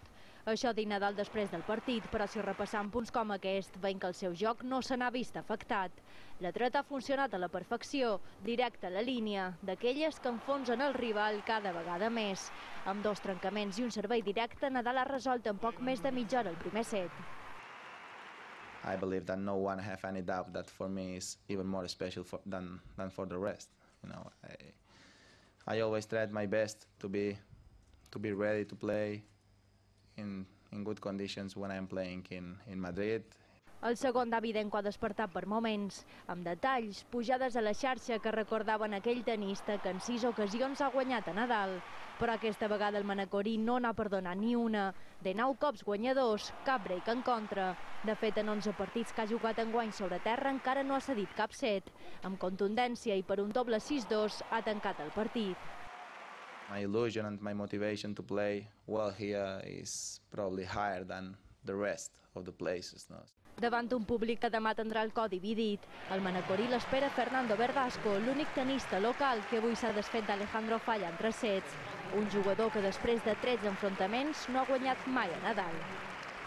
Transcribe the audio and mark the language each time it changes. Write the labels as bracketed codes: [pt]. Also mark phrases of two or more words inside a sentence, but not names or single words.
[ca] Això deia Nadal després del partit, però si repassant punts com aquest, veiem que el seu joc no se n'ha vist afectat. L'atret ha funcionat a la perfecció, directe a la línia, d'aquelles que enfonsen el rival cada vegada més. Amb 2 trencaments i un servei directe, Nadal ha resolt en poc més de mitja hora el primer set. [en] I believe that no one have any doubt that for me is even more special than for the rest. You know, I always tried my best to be ready to play in good conditions when I'm playing in Madrid. [ca] El segon Davydenko ha despertat per moments, amb detalls, pujades a la xarxa que recordaven aquell tenista que en 6 ocasions ha guanyat a Nadal. Però aquesta vegada el manacorí no n'ha perdonat ni una. De 9 cops guanyadors, cap break en contra. De fet, en 11 partits que ha jugat enguany sobre terra encara no ha cedit cap set. Amb contundència i per un doble 6-2 ha tancat el partit. [en] My illusion and my motivation to play well here is probably higher than the rest of the places. No? [ca] Davant un públic que demà tindrà el cor dividit, el manacorí l'espera Fernando Verdasco, l'únic tenista local que avui s'ha desfet d'Alejandro Falla en 3 sets. Un jugador que després de 13 enfrontaments no ha guanyat mai a Nadal.